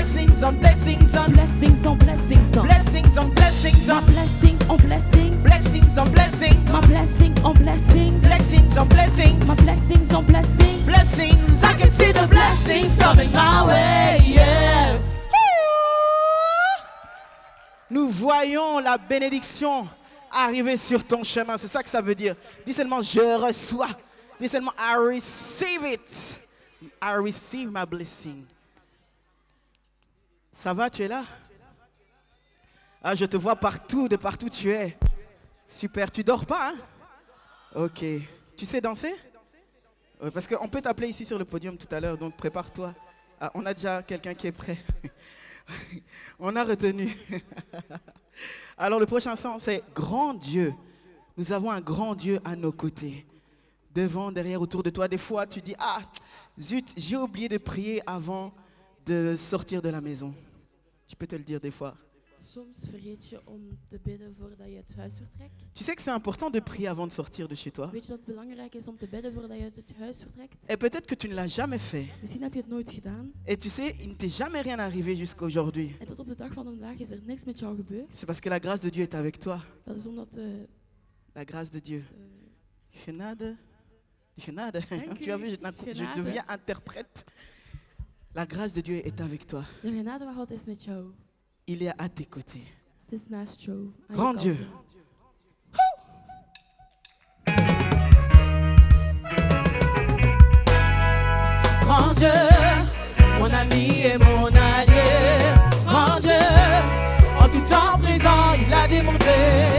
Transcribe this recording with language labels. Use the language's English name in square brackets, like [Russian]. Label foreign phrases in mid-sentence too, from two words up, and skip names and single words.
[English] Blessings on blessings on. Blessings on blessings on. Blessings on blessings My on. blessings on blessings. Blessings on blessings. My blessings on blessings. Blessings on blessings. My blessings on blessings. Blessings, I can see the blessings coming my way, yeah. [French] Nous voyons la bénédiction arriver sur ton chemin, c'est ça que ça veut dire. Dis seulement je reçois. Dis seulement [English] I receive it. I receive my blessing. [French] Ça va, tu es là? Ah, je te vois partout, de partout tu es. Super, tu dors pas, hein? Ok. Tu sais danser? Ouais, parce qu'on peut t'appeler ici sur le podium tout à l'heure, donc prépare-toi. Ah, on a déjà quelqu'un qui est prêt. On a retenu. Alors le prochain son, c'est Grand Dieu. Nous avons un grand Dieu à nos côtés. Devant, derrière, autour de toi. Des fois, tu dis, ah, zut, j'ai oublié de prier avant de sortir de la maison. Je peux te le dire des fois. [Dutch] Soms vergeet je om te bidden voordat je het huis vertrekt. [French] Tu sais que c'est important de prier avant de sortir de chez toi. [Dutch] Weet je dat het belangrijk is om te bidden voordat je uit het huis vertrekt? [French] Et peut-être que tu ne l'as jamais fait. [Dutch] Misschien heb je het nooit gedaan. [French] Et tu sais, il ne t'est jamais rien arrivé jusqu'à aujourd'hui. [Dutch] En tot op de dag van vandaag is er niks met jou gebeurd. [French] C'est parce que la grâce de Dieu est avec toi. [Dutch] Dat is omdat [French] La grâce de Dieu. [Dutch] Genade. Genade. Dank [French] Tu as [Dutch] u. [French] vu, je [Dutch] Genade. [French] deviens interprète. La grâce de Dieu est avec toi. [Dutch] de genade van God is met jou. [French] Il est à tes côtés. [Dutch] Het is naast jou. aan je [French] Grand Dieu. [Dutch] kanten. [French] Grand Dieu, mon ami et mon allié. Grand Dieu, en tout temps présent, il a démontré.